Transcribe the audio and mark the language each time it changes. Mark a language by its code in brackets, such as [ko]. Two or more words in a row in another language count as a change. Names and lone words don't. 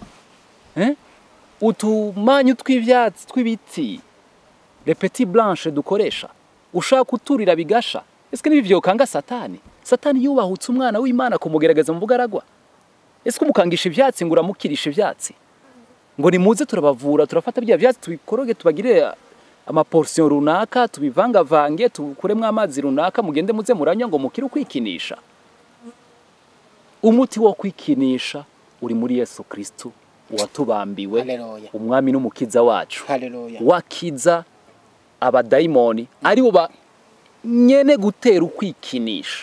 [rn] Utumanyu tw'ivyatsi tw'ibiti, [fr] les petits blanches [rn] dukoresha, ushaka kuturira bigasha? Eske nibi vyokanga Satani? Satani yubahutse umwana w'Imana kumugerageza mu bugaragwa. Eske umukangisha ivyatsi ngo uramukirisha ivyatsi? Ngo nimuze turabavura, turafata bijya vyatsi tubikoroge, tubagire ama portion runaka, tubivangavange, tukuremwe amazi runaka, mugende muze muranya ngo mukire kwikinisha. Umuti wo kwikinisha uri muri Yesu Kristo watubambiwe, umwami n'umukiza wacu. Wakiza abadayimoni ari bo nyene gutera ukwikinisha.